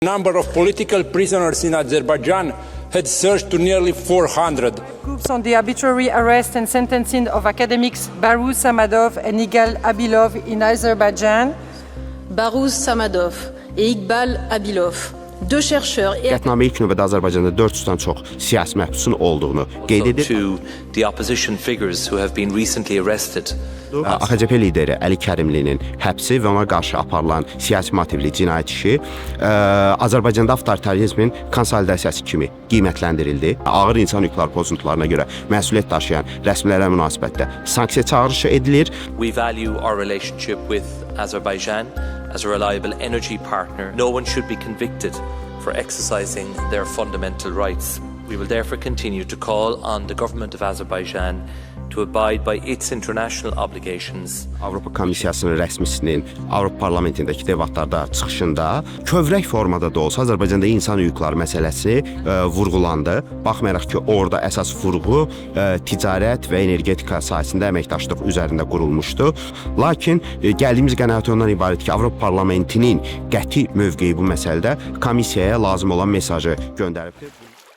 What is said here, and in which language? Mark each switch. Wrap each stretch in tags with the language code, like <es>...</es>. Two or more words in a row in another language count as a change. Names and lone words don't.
<en>Number of political prisoners in Azerbaijan had surged to nearly 400. Groups on the arbitrary arrest and sentencing of academics Baruz Samadov and Igal Abilov in Azerbaijan.</en> <fr>Baruz Samadov et Iqbal Abilov, deux chercheurs et</fr> <az>Qətnamə ilk növbədə Azərbaycanda 400-dən çox siyasi məhbusun olduğunu qeyd edir.</az> <en>To the opposition figures who have been recently arrested.</en> <az>AKP lideri Əli Kərimlinin həbsi və ona qarşı aparılan siyasi motivli cinayət işi Azərbaycanda avtoritarizmin konsolidasiyası kimi qiymətləndirildi. Ağır insan hüquqları pozuntularına görə məsuliyyət daşıyan rəsmilərə münasibətdə sanksiya çağırışı edilir.</az> <en>We value our relationship with Azerbaijan as a reliable energy partner. No one should be convicted for exercising their fundamental rights. We will therefore continue to call on the government of Azerbaijan to abide by its international obligations.</en> <az>Avropa Komissiyasının rəsmisinin Avropa Parlamentindəki debatlarda çıxışında kövrək formada da olsa Azərbaycanda insan hüquqları məsələsi vurğulandı. Baxmayaraq ki, orada əsas vurğu ticarət və energetika sahəsində əməkdaşlıq üzərində qurulmuşdu. Lakin gəldiyimiz qənaət ondan ibarət ki, Avropa Parlamentinin qəti mövqeyi bu məsələdə komissiyaya lazım olan mesajı göndəribdir.</az>